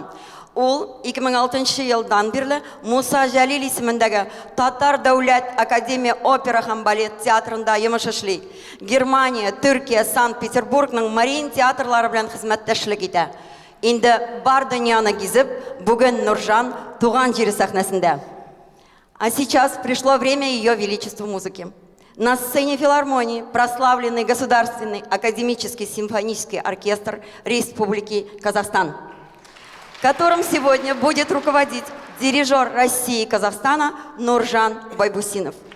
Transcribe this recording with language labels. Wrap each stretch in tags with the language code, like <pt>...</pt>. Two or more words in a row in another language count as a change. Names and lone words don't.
<tt>Ул 2006 елдан бирле Муса Җәлил исемендәге Татар дәүләт академия опера һәм балет театрында йомыш эшли. Германия, Төркия, Санкт-Петербургның Марин театрлары белән хезмәттәшлек итә. Инде бар дөньяны гизеп, бүген Нуржан туган җире сәхнәсендә.</tt> <ru>А сейчас пришло время ее величеству музыки. На сцене филармонии прославленный Государственный академический симфонический оркестр Республики Казахстан, которым сегодня будет руководить дирижер России и Казахстана Нуржан Байбусинов.</ru>